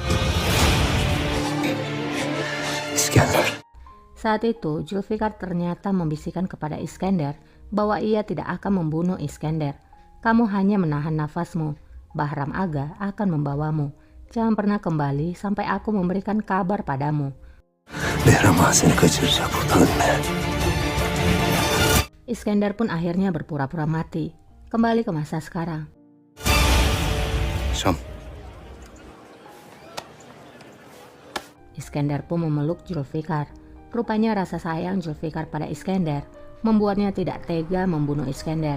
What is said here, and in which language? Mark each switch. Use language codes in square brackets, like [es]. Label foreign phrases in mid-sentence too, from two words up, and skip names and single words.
[id] İskender. Saat itu, Zulfikar ternyata membisikkan kepada Iskandar bahwa ia tidak akan membunuh Iskandar. Kamu hanya menahan nafasmu. Bahram Aga akan membawamu. Jangan pernah kembali sampai aku memberikan kabar padamu. [tr] Behram seni kaçıracak, buradan gitme. [id] Iskandar pun akhirnya berpura-pura mati. Kembali ke masa sekarang. Şam. Iskandar pun memeluk Zulfikar. Rupanya rasa sayang Zulfikar pada Iskandar membuatnya tidak tega membunuh Iskandar.